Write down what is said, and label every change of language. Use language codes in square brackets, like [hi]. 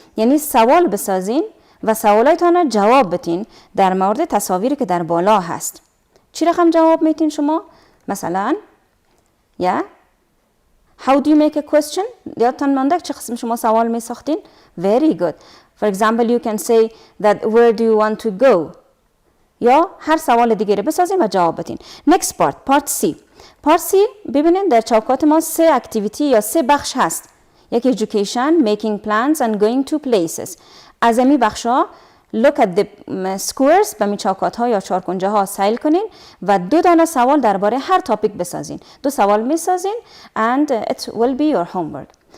[fa] یعنی سوال بسازین و سوالایتان جواب بدین در مورد تصاویری که در بالا هست. چی رقم جواب میتین شما؟ مثلا [en] How do you make a question? [fa] یادتان مانده چه قسم شما سوال می ساختین؟ [en] Very good. For example, you can say that where do you want to go? [fa] یا هر سوال دیگری بسازین و جواب بدین. [en] Next part C. [fa] Part C ببینید در چوکات ما 3 اکتیویتی یا 3 بخش هست. یک [en] education, making plans and going to places. [fa] از این بخشا [en] look at the squares [fa] به می چوکات ها یا چارکنجه ها سیل کنین و 2 دانه سوال درباره هر تاپیک بسازین. 2 سوال میسازین [en] and it will be your homework.